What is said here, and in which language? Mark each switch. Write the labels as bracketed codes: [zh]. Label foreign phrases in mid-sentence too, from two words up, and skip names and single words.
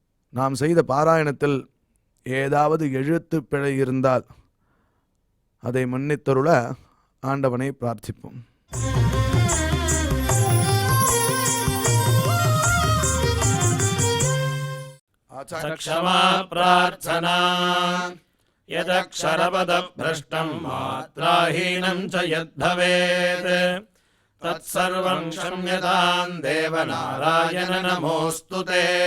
[ta] நாம் செய்த பாராயணத்தில் ஏதாவது எழுத்து பிழை இருந்தால் அதை மன்னித்தருள ஆண்டவனை பிரார்த்திப்போம். [sa] क्षमा प्रार्थना यदक्षरपदभ्रष्टं मात्राहीनं च यद्भवेत् तत्सर्वं क्षम्यतां देवनारायण नमोऽस्तु ते।